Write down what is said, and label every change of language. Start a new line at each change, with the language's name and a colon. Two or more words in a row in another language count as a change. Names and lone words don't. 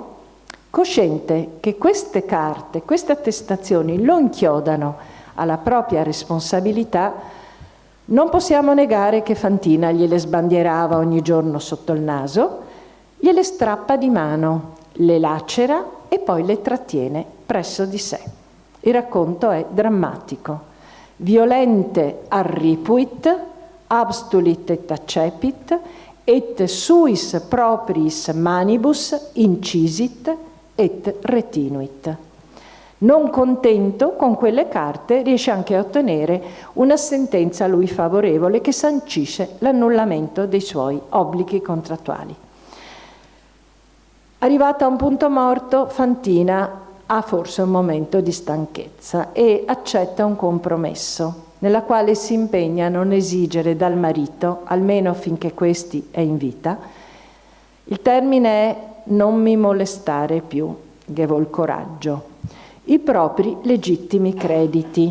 Italian: Cosciente che queste carte, queste attestazioni lo inchiodano alla propria responsabilità, non possiamo negare che Fantina gliele sbandierava ogni giorno sotto il naso, gliele strappa di mano, le lacera e poi le trattiene presso di sé. Il racconto è drammatico.
Latin: Violente arripuit, abstulit et accepit, et suis propriis manibus incisit et retinuit.
Italian: Non contento, con quelle carte riesce anche a ottenere una sentenza a lui favorevole che sancisce l'annullamento dei suoi obblighi contrattuali. Arrivata a un punto morto, Fantina ha forse un momento di stanchezza e accetta un compromesso, nella quale si impegna a non esigere dal marito, almeno finché questi è in vita, il termine è non mi molestare più, gevol coraggio, i propri legittimi crediti.